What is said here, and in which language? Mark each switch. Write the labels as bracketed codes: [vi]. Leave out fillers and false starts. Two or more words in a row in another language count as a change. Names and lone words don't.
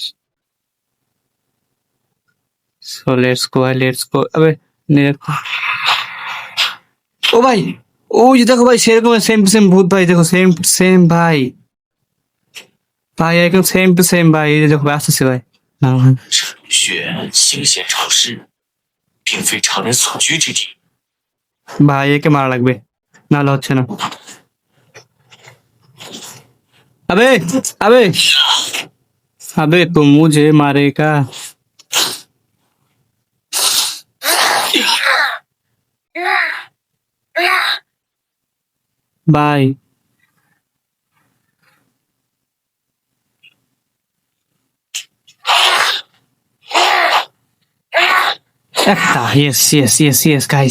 [en] so let's go, let's go. [bn] আবে ও ভাই, ওই যে দেখো ভাই, সেরকম [en] same to same [bn] ভূত ভাই, দেখো [en] same same [bn] ভাই। ভাই একদম [en] same to same [bn] ভাই, এই যে দেখো ভাই আসতেছে ভাই। না, না। [zh] 血腥咸潮湿，并非常人所居之地。 [bn] ভাই একে মারা লাগবে, নাহলে হচ্ছে না। [hi] अबे अबे अबे, तो मुझे मारेगा। [bn] ভাই একটা, [en] yes yes yes yes guys.